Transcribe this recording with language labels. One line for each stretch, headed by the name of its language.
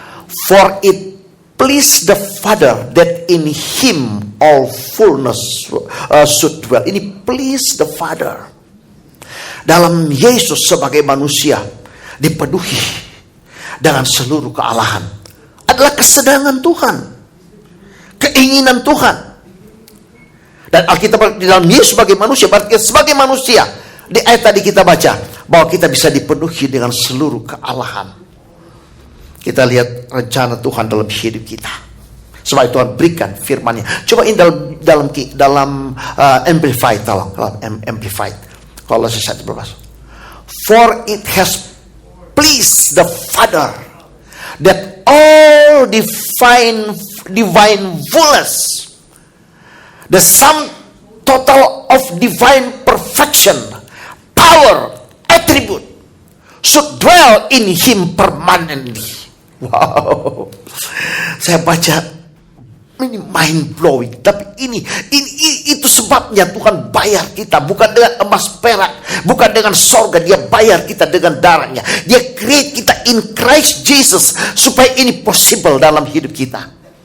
English: For it please the Father that in Him all fullness should dwell.
Indonesian: Ini
English: please the Father.
Indonesian: Dalam Yesus sebagai manusia dipenuhi dengan seluruh kealahan. Adalah kesenangan Tuhan. Keinginan Tuhan. Dan Alkitab di dalam Yesus sebagai manusia, berarti sebagai manusia, di ayat tadi kita baca bahwa kita bisa dipenuhi dengan seluruh kealahan. Kita lihat rencana Tuhan dalam hidup kita. Sebab Tuhan berikan firman-Nya. Coba ini dalam Amplified, tolong, Amplified. Kolose 1 berpas.
English: For it has pleased the Father that all divine fullness, the sum total of divine perfection, power, attribute, should dwell in Him permanently.
Indonesian: Wow, saya baca ini
English: mind blowing.
Indonesian: Tapi ini itu sebabnya Tuhan bayar kita bukan dengan emas perak, bukan dengan sorga. Dia bayar kita dengan darahnya. Dia create kita
English: in Christ Jesus
Indonesian: supaya ini possible dalam hidup kita.